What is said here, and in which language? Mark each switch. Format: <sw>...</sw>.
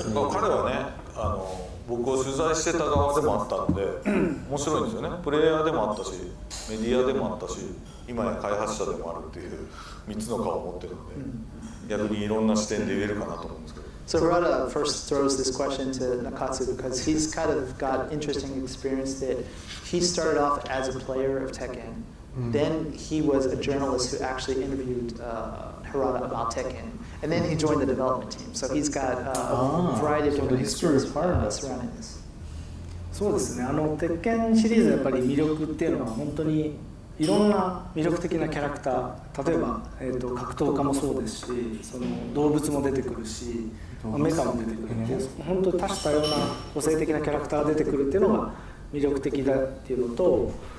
<ja>彼はね、僕を取材してた側でもあったんで面白いんですよね。プレイヤーでもあったし、メディアでもあったし、今や開発者でもあるっていう3つの顔を持ってるんで、逆にいろんな視点で言えるかなと思うんですけど。</ja> <en>So Harada first throws this question to Nakatsu because he's kind of got interesting experience that he started off as a player of Tekken. Then he was a journalist who actually interviewed Harada about Tekken. And then he joined the development team. So he's got a variety of different histories surrounding this.</en> <ja>そうですね、鉄拳シリーズのやっぱり魅力っていうのは本当にいろんな魅力的なキャラクター、例えば、格闘家もそうですし、その動物も出てくるし、メカも出てくるっていう、本当に多種多様な個性的なキャラクターが出てくるっていうのが魅力的だっていうのと、</ja>